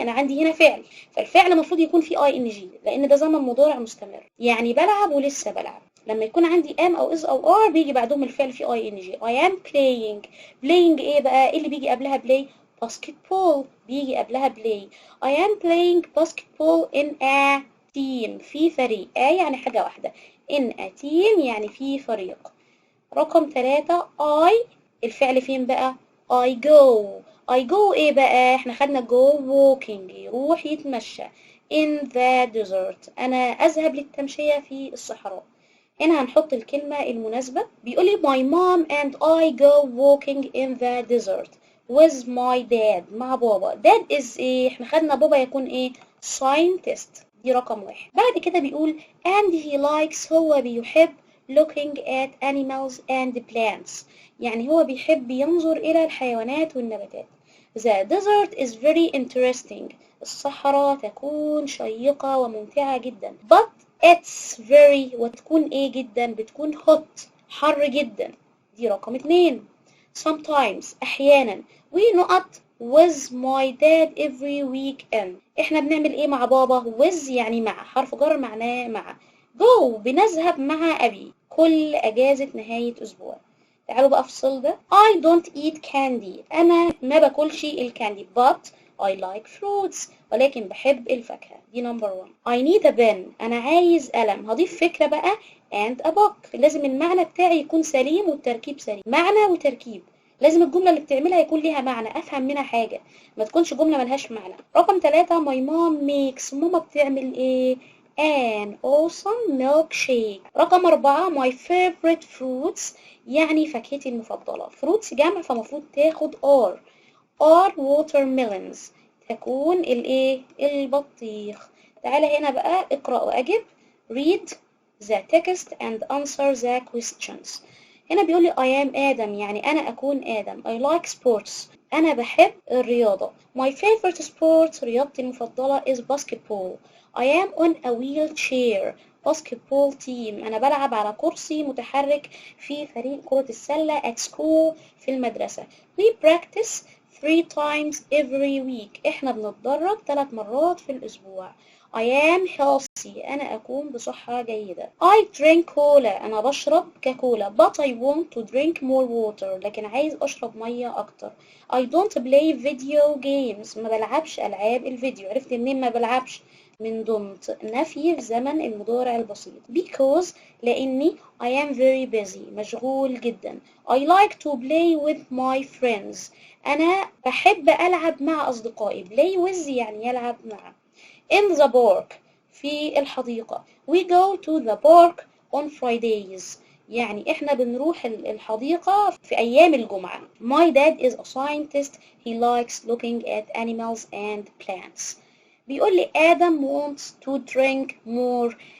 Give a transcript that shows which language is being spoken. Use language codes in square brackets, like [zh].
[ar] أنا عندي هنا فعل، فالفعل مفروض يكون فيه ing لأن ده زمن مضارع مستمر، يعني بلعب ولسه بلعب. لما يكون عندي am أو is أو are بيجي بعدهم الفعل فيه ing. [en] I am playing [ar] إيه بقى؟ إيه اللي بيجي قبلها play؟ basketball بيجي قبلها play. [en] I am playing basketball in a team [ar] في فريق. يعني حاجة واحدة، in a team يعني في فريق. رقم 3 I الفعل فين بقى؟ I go ايه بقى؟ احنا خدنا go walking يروح يتمشى. [en] in the desert [ar] أنا أذهب للتمشية في الصحراء. هنا هنحط الكلمة المناسبة. [en] بيقولي my mom and I go walking in the desert with my dad [ar] مع بابا. dad is ايه؟ احنا خدنا بابا يكون ايه؟ scientist. دي رقم 1. بعد كده بيقول [en] and he likes [ar] هو بيحب [en] looking at animals and plants، [ar] يعني هو بيحب ينظر إلى الحيوانات والنباتات. [en] The desert is very interesting [ar] الصحراء تكون شيقة وممتعة جدا. But it's very وتكون ايه جدا؟ بتكون hot حر جدا. دي رقم 2. Sometimes أحيانا [en] we نقط with my dad every weekend [ar] احنا بنعمل ايه مع بابا؟ with يعني مع، حرف جر معناه مع. go بنذهب مع أبي كل أجازة نهاية أسبوع. تعالوا بقى أفصل ده. [en] I don't eat candy [ar] أنا ما باكلش الكاندي [en] but I like fruits [ar] ولكن بحب الفاكهة. دي نمبر 1. [en] I need a pen [ar] أنا عايز قلم. هضيف فكرة بقى and a book. لازم المعنى بتاعي يكون سليم والتركيب سليم، معنى وتركيب. لازم الجملة اللي بتعملها يكون ليها معنى أفهم منها حاجة، ما تكونش جملة ملهاش معنى. رقم 3 my mom makes ماما بتعمل إيه؟ [en] an awesome milkshake. [ar] رقم 4 my favorite fruits يعني فاكهتي المفضلة. fruits جمع فمفروض تاخد are watermelons تكون الايه؟ البطيخ. تعالى هنا بقى اقرأ وأجب. [en] read the text and answer the questions. [ar] هنا بيقول لي [en] I am [ar] آدم يعني أنا أكون آدم. [en] I like sports [ar] أنا بحب الرياضة. [en] my favorite sport [ar] رياضتي المفضلة [en] is basketball. I am on a wheelchair basketball team. [ar] أنا بلعب على كرسي متحرك في فريق كرة السلة [en] at school [ar] في المدرسة. [en] we practice 3 times every week. [ar] إحنا بنتدرب 3 مرات في الأسبوع. [en] I am healthy. [ar] أنا أكون بصحة جيدة. [en] I drink cola. [ar] أنا بشرب كاكولا. [en] But I want to drink more water. [ar] لكن عايز أشرب مية أكتر. [en] I don't play video games. [ar] ما بلعبش ألعاب الفيديو. عرفت منين ما بلعبش؟ من ضمن نفي في زمن المضارع البسيط. [en] Because [ar] لأني [en] I am very busy. [ar] مشغول جدا. [en] I like to play with my friends. [ar] أنا بحب ألعب مع أصدقائي. play with يعني يلعب مع. [en] in the park [ar] في الحديقة. [en] we go to the park on Fridays. [ar] يعني احنا بنروح الحديقة في أيام الجمعة. [en] my dad is a scientist. he likes looking at animals and plants. [ar] بيقول لي [en] Adam wants to drink more.